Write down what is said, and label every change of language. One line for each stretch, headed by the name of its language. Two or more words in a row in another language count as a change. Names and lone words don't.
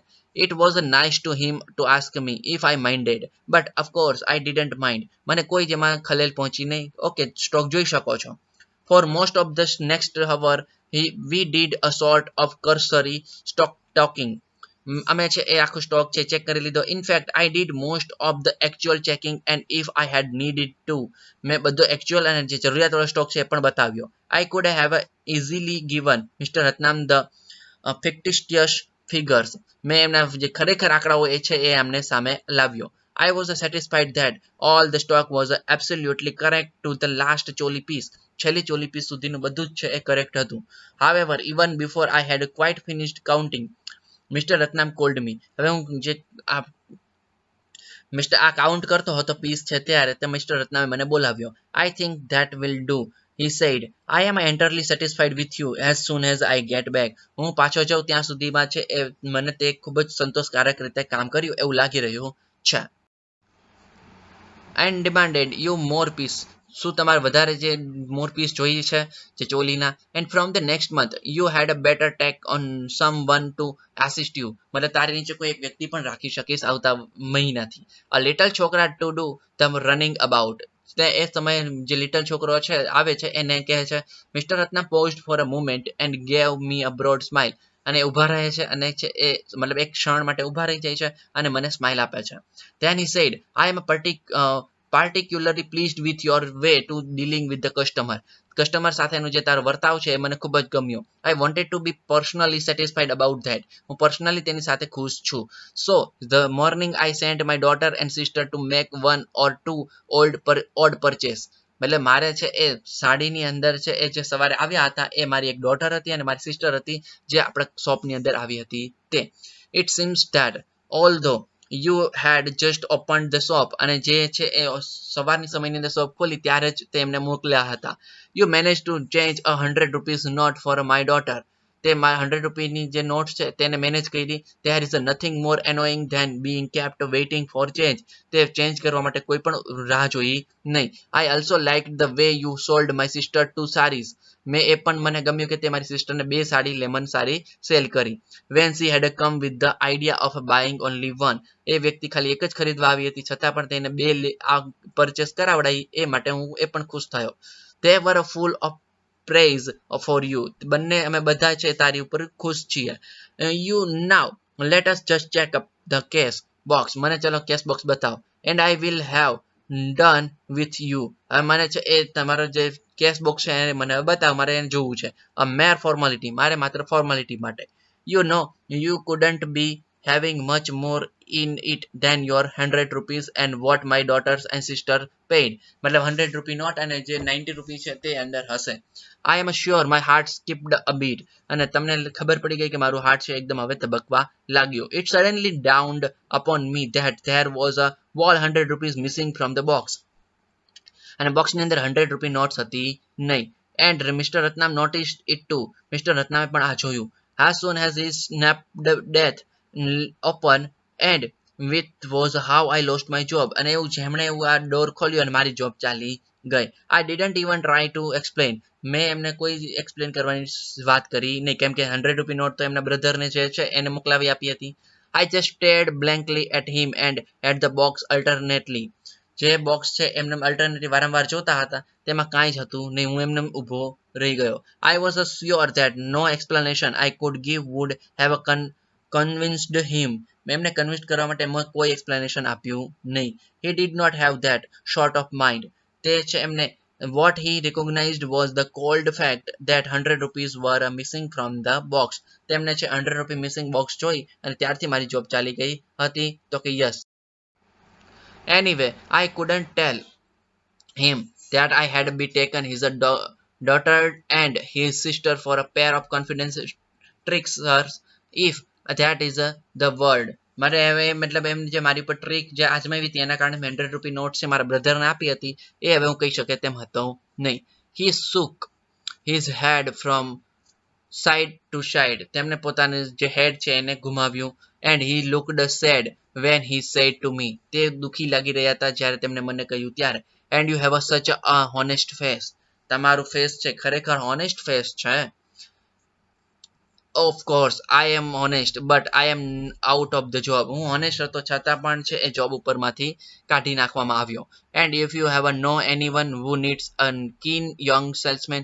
English: It was nice to him to ask me if I minded, but of course I didn't mind.
Gujarati: મને કોઈ જેમાં ખલેલ પહોંચી નહીં. ઓકે, સ્ટોક જોઈ શકો છો.
English: For most of the next hour, we did a sort of cursory stock talking.
Gujarati: અમે છે એ આખો સ્ટોક છે ચેક કરી લીધો.
English: In fact, I did most of the actual checking and if I had needed to,
Gujarati: મેં બધો actual અને જે જરૂરિયાતવાળો સ્ટોક છે એ પણ બતાવ્યો.
English: I could have easily given Mr. Ratnam the fictitious figures.
Gujarati: મેં એમના જે ખરેખર આંકડાઓ એ છે એ એમને સામે લાવ્યો.
English: I was satisfied that all the stock was absolutely correct to the last ચોલી piece.
Gujarati: છેલ્લી ચોલી પીસ સુધીનું બધું જ છે એ કરેક્ટ હતું.
English: However, even before I had quite finished counting, Mr. Ratnam called me.
Gujarati: હવે હું જે આ કાઉન્ટ કરતો હતો પીસ છે ત્યારે તે મિસ્ટર રત્નામે મને બોલાવ્યો.
English: I think that will do, he said. I am entirely satisfied with you as soon as I get back.
Gujarati: હું પાછો જાઉં ત્યાં સુધીમાં છે એ મને તે ખૂબ જ સંતોષકારક રીતે કામ કર્યું એવું લાગી રહ્યું છે.
English: And demanded you more piece.
Gujarati: શું તમારે વધારે જે
English: more piece
Gujarati: જોઈએ છે જે ચોલીના?
English: And from the next month you had a better take on someone to assist you.
Gujarati: મતલબ તારી નીચે કોઈ એક વ્યક્તિ પણ રાખી શકીશ આવતા મહિનાથી.
English: A little છોકરા to do the running about.
Gujarati: એ સમયે જે લિટલ છોકરો છે આવે છે એને કહે છે.
English: મિસ્ટર રત્ના paused for a moment and gave me a broad smile.
Gujarati: અને ઊભા રહે છે અને છે એ મતલબ એક ક્ષણ માટે ઊભા રહી જાય છે અને મને સ્માઇલ આપે છે.
English: Then he said, I am particularly pleased with your way to dealing with the customer.
Gujarati: કસ્ટમર સાથેનો જે તારો વર્તાવ છે એ મને ખૂબ જ ગમ્યો.
English: I wanted to be personally satisfied about that.
Gujarati: હું પર્સનલી તેની સાથે ખુશ છું.
English: So the morning I sent my daughter and sister to make one or two odd purchase.
Gujarati: એટલે મારે છે એ સાડીની અંદર છે એ જે સવારે આવ્યા હતા એ મારી એક ડોટર હતી અને મારી સિસ્ટર હતી જે આપણા શોપની અંદર આવી હતી તે.
English: It seems that although you had just opened the shop,
Gujarati: અને જે છે એ સવારની સમયની અંદર શોપ ખોલી ત્યારે જ તેમને મોકલ્યા હતા.
English: You managed to change a 100 rupees note for my daughter.
Gujarati: તે 100 રૂપિયાની જે નોટ છે તેને મેનેજ કરી.
English: There is nothing more annoying than being kept waiting for change.
Gujarati: તે ચેન્જ કરવા માટે કોઈ પણ રાહ જોઈ નહીં.
English: I also liked the way you sold my sister 2 sarees.
Gujarati: મેં એ પણ મને ગમ્યું કે તે મારી સિસ્ટરને 2 સાડી લેમન સાડી સેલ કરી.
English: When she had come with the idea of buying only one.
Gujarati: એ વ્યક્તિ ખાલી એક જ ખરીદવા આવી હતી છતાં પણ તેને 2 પરચેસ કરાવડાઈ એ માટે હું એ પણ ખુશ થયો.
English: They were full of praise for you.
Gujarati: બંને અમે બધા છે તારી ઉપર ખુશ છીએ.
English: You now let us just check up the case box.
Gujarati: મને ચલો
English: cash box
Gujarati: બતાવો.
English: And I will have done with you.
Gujarati: હવે મને છે એ તમારો જે
English: cash box
Gujarati: છે એને મને બતાવો, મારે એને જોવું છે.
English: A mere formality.
Gujarati: મારે માત્ર ફોર્માલિટી માટે.
English: You know you couldn't be having much more in it than your 100 rupees and what my daughters and sister paid.
Gujarati: મતલબ 100
English: rupee note
Gujarati: અને જે 90 રૂપી છે તે અંદર હશે.
English: I am sure my heart skipped a beat.
Gujarati: અને તમને ખબર પડી ગઈ કે મારું હાર્ટ છે એકદમ હવે તબકવા લાગ્યો.
English: It suddenly dawned upon me that there was a whole 100 rupees missing from the box.
Gujarati: અને બોક્સની અંદર 100
English: rupee notes
Gujarati: હતી નહીં.
English: And Mr. Ratnam noticed it too.
Gujarati: મિસ્ટર રત્નામે પણ આ જોયું.
English: As soon as he snapped death open and with was how I lost my job.
Gujarati: અને એવું જેમણે એવું આ ડોર ખોલ્યો અને મારી જોબ ચાલી ગઈ.
English: I didn't even try to explain.
Gujarati: મેં એમને કોઈ એક્સપ્લેન કરવાની વાત કરી નહીં, કેમ કે 100
English: rupee note
Gujarati: તો એમના બ્રધરને જે છે એને મોકલાવી આપી હતી.
English: I just stared blankly at him and at the box alternately.
Gujarati: જે બોક્સ છે એમને અલ્ટરનેટલી વારંવાર જોતા હતા, તેમાં કાંઈ જ હતું નહીં. હું એમને ઊભો રહી ગયો.
English: I was sure that no explanation I could give would have convinced him.
Gujarati: મેં એમને કન્વિન્સ કરવા માટે કોઈ એક્સપ્લેનેશન આપ્યું નહીં.
English: He did not have that short of mind.
Gujarati: તે છે એમને
English: what he recognized was the cold fact that 100 rupees were missing from the box.
Gujarati: તેમને છે 100
English: rupee missing box
Gujarati: જોઈ અને ત્યારથી મારી જોબ ચાલી ગઈ હતી. તો કે યસ.
English: Anyway, I couldn't tell him that I had been taken his daughter and his sister for a pair of confidence tricksers, if that is the word.
Gujarati: મારે હવે મતલબ એમ જે મારી પર ટ્રીક જે આજમાવી હતી એના કારણે મેં 100
English: rupee note
Gujarati: છે મારા બ્રધરને આપી હતી એ હવે હું કહી શકે તેમ હતો નહીં.
English: He shook his head from side to side.
Gujarati: તેમણે પોતાનું જે હેડ છે એને ઘુમાવ્યું.
English: And he looked sad when he said to me.
Gujarati: તે દુખી લાગી રહ્યા હતા જ્યારે તેમણે મને કહ્યું ત્યારે.
English: And you have such a honest face.
Gujarati: તમારું ફેસ છે ખરેખર
English: honest face
Gujarati: છે.
English: Of course I am honest but I am out of the job.
Gujarati: હું હોનેસ્ટ હતો છતાં પણ છે એ જોબ ઉપરમાંથી કાઢી નાખવામાં આવ્યો.
English: And if you have know any one who needs a keen young salesman.